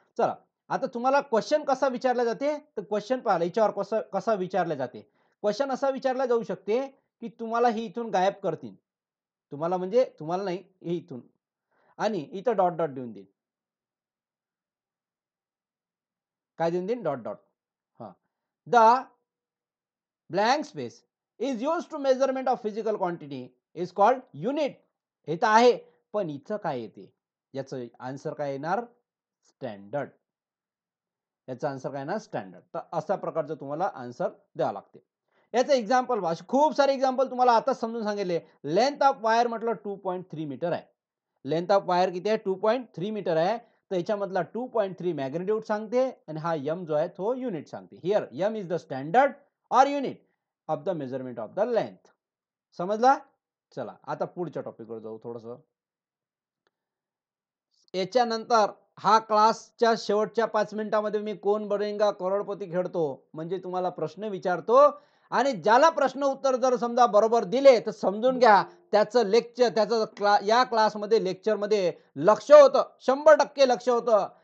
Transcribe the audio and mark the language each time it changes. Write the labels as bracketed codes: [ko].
[mr] चला, आता तुम्हाला क्वेश्चन कसा विचारला जाते, तर क्वेश्चन पाहिला याच्यावर कसा विचारला जाते. क्वेश्चन असा विचारला जाऊ शकते की तुम्हाला ही इथून गायब करतील, तुम्हाला म्हणजे तुम्हाला नाही, हे इथून, आणि इथं डॉट डॉट देऊन देईल. काय देऊन देईल? Dot dot. हा. [en] The blank space is use to measurement of physical quantity is called unit. [mr] हे तर आहे, पण इथं काय येते? याचं आन्सर काय येणार? स्टँडर्ड. याचा आन्सर काय ना? स्टँडर्ड. तर अशा प्रकारचं तुम्हाला आन्सर द्यावं लागते. याचं एक्झाम्पल, खूप सारे एक्झाम्पल तुम्हाला आताच समजून सांगितले. लेंथ ऑफ वायर म्हटलं 2.3 मीटर आहे. लेंथ ऑफ वायर किती आहे? 2.3 मीटर आहे. तर याच्यामधला 2.3 मॅग्निट्यूड सांगते, आणि हा यम जो आहे तो युनिट सांगते. [en] Here m is the standard or unit of the measurement of the length. [mr] समजला? चला, आता पुढच्या टॉपिकवर जाऊ थोडस. याच्यानंतर हा क्लासच्या शेवटच्या 5 मिनिटांमध्ये मी कोण बनेगा करोडपती खेळतो म्हणजे तुम्हाला प्रश्न विचारतो, आणि ज्याला प्रश्न उत्तर जर समजा बरोबर दिले तर समजून घ्या त्याचं लेक्चर, त्याचं या क्लासमध्ये लेक्चरमध्ये लक्ष होतं, 100% लक्ष होतं.